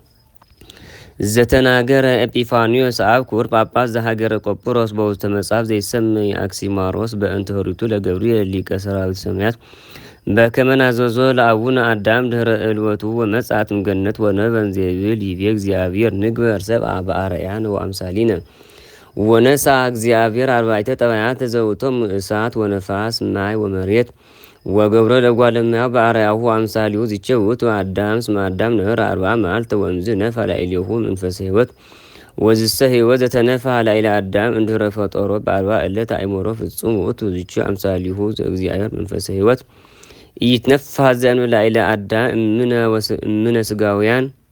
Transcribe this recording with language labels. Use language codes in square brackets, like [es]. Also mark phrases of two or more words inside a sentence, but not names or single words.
[gez] ዘተናገረ ኤጲፋኒዮስ አብ ክቡር ጳጳስ ዘሀገረ ቆጵሮስ በውስተ መጽሐፍ ዘይሰመይ አክሲማሮስ በእንተ ኅሩቱ ለገብርኤል ሊቀ ሰራዊት ሰማያት በከመ ናዘዞ ለአቡነ አዳም ድኅረ ዕልወቱ ወመጽአት እምገነት ወነበን ዘይብል ይቤ እግዚአብሔር ንግበር ሰብአ በአርአያነ ወአምሳሊነ ወነሳ እግዚአብሔር አርባዕተ ጠባያት ዘውእቶሙ እሳት ወነፋስ ማይ ወመሬት ወገብረ ለእጓለ እመሕያው በአርአያሁ አምሳሊሁ ዝቼ ውእቱ አዳም እስመ አዳም ነበረ 40 መዓልተ ወእምዝ ነፍሐ ላዕሌሁ መንፈሰ ሕይወት ወዝሰ ሕይወት ዘተነፍሐ ላዕለ አዳም እንድኅረ ፈጠሮ በ40 ዕለት አእምሮ ፍጹም ውእቱ ዝቼ አምሳሊሁ ዘእግዚአብሔር መንፈሰ ሕይወት ኢይትነፍሐ ዘእንበለ ላዕለ አዳም እምነ ሥጋውያን